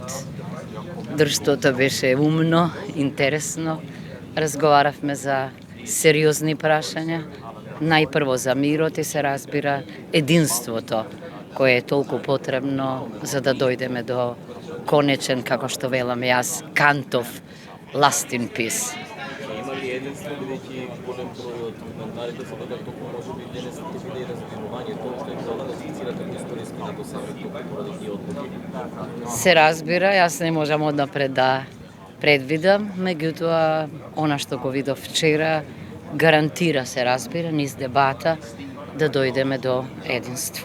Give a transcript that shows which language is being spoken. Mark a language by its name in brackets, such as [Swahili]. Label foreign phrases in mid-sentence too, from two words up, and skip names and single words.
[Macedonian] Друштвото беше умно, интересно. Разговаравме за сериозни прашања. Најпрво за мирот и се разбира единството, кое е толку потребно за да дојдеме до конечен, како што велам јас, Кантов [English] last in peace. [Macedonian] Има ли единство, бидејќи голем број од коментарите се дека толку може би денес ќе биде и разбирување тоа што е тоа да фиксирате историски на досавето поради тие одлуки? Се разбира, јас не можам однапред да предвидам, меѓутоа она што го видов вчера гарантира, се разбира, низ дебата да дојдеме до единство.